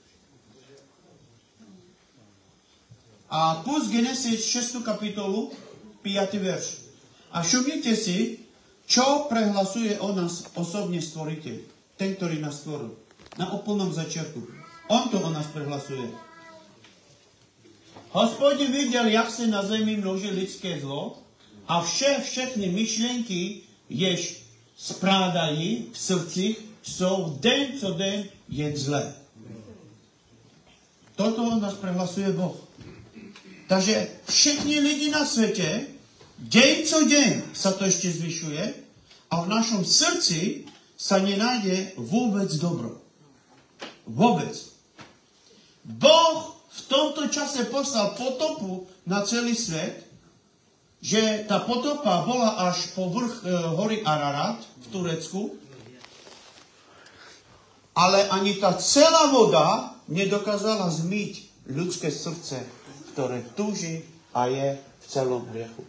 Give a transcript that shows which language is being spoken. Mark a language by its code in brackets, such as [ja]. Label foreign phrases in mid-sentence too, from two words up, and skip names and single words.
[sk] A púšť Genesis 6. kapitolu, 5. verš. A všimnite si, čo prehlasuje o nás osobne stvoriteľ. Ten, ktorý nás stvoril. Na úplnom začiatku. On to o nás prehlasuje. [cs] Hospodin videl, jak se na zemi množí lidské zlo a všechny myšlenky, jež sprádají v srdcích, jsou den co den jen zlé. [sk] Toto o nás prehlasuje Boh. [cs] Takže všichni lidi na světě [sk] Deň co deň sa to ešte zvyšuje a v našom srdci sa nenájde vôbec dobro. Vôbec. Boh v tomto čase poslal potopu na celý svet, že tá potopa bola až po vrch hory Ararat v Turecku, ale ani tá celá voda nedokázala zmyť ľudské srdce, ktoré túži a je v celom hriechu.